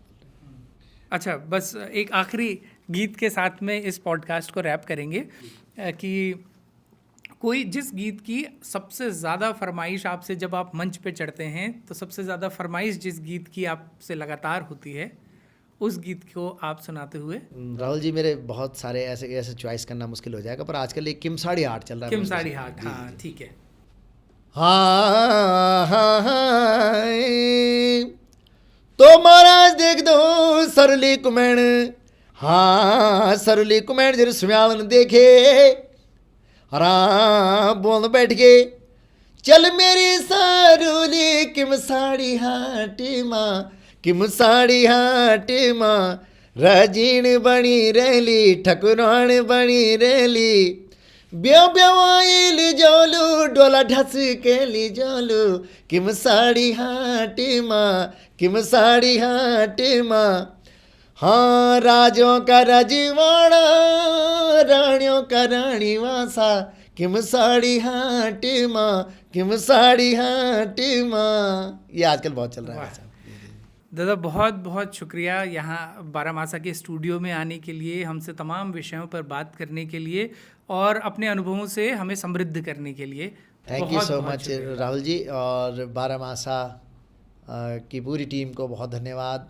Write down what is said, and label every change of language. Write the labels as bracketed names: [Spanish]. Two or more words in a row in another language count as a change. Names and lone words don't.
[Hindi] अच्छा, बस एक आखिरी गीत के साथ में इस पॉडकास्ट को रैप करेंगे कि कोई जिस गीत की सबसे ज़्यादा फरमाइश आपसे जब आप मंच पे चढ़ते हैं, तो सबसे ज़्यादा फरमाइश जिस गीत की आपसे लगातार होती है, उस गीत को आप सुनाते हुए? राहुल जी, मेरे बहुत सारे ऐसे चॉइस करना मुश्किल हो जाएगा, पर आजकल एक किमसाड़ी हाट चल रहा है। किमसाड़ी हाट, हाँ ठीक है। [Kumaoni] हाँ तो महाराज देख दो सरली कुमैण, हाँ सरली कुमैण जर सुम्यावन देखे, आराम बोल बैठ गए, चल मेरी सारूली किमसाड़ी हाट माँ, किमसाड़ी हाट माँ, रजीण बनी रहली ठकुरान बनी रहली, ब्यो ब्योल जोलू डोला ढस के ली जोलू, किमसाड़ी हाट माँ, किमसाड़ी हाट माँ, हाँ राजों का रजवाड़ा, रानियों का रानी वासा, किमसाड़ी हाट माँ, किमसाड़ी हाट माँ। [Hindi] ये आजकल बहुत चल रहा है। दादा बहुत बहुत शुक्रिया यहाँ बारामासा के स्टूडियो में आने के लिए, हमसे तमाम विषयों पर बात करने के लिए और अपने अनुभवों से हमें समृद्ध करने के लिए। [English] thank you so much [Hindi] राहुल जी, और बारामासा की पूरी टीम को बहुत धन्यवाद।